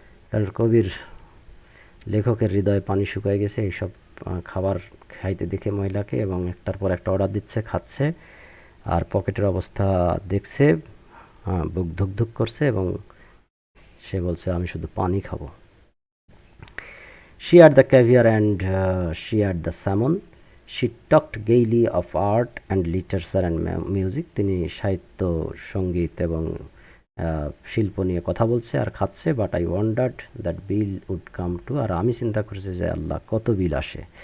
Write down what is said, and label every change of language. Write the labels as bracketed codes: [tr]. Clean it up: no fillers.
[bn] কারণ কবির, লেখকের হৃদয়ে পানি শুকিয়ে গেছে এইসব খাবার খাইতে দেখে মহিলাকে, এবং একটার পর একটা অর্ডার দিচ্ছে, খাচ্ছে, আর পকেটের অবস্থা দেখছে, বুক ধুক করছে, এবং সে বলছে আমি শুধু পানি খাবো। [en] She had the caviar and she had the salmon. She talked gaily of art and literature and music. [bn] তিনি সাহিত্য, সঙ্গীত এবং শিল্প নিয়ে কথা বলছে আর খাচ্ছে। [en] but I wondered that Bill would come to, [bn] আর আমি চিন্তা করেছি যে আল্লাহ কত বিল আসে।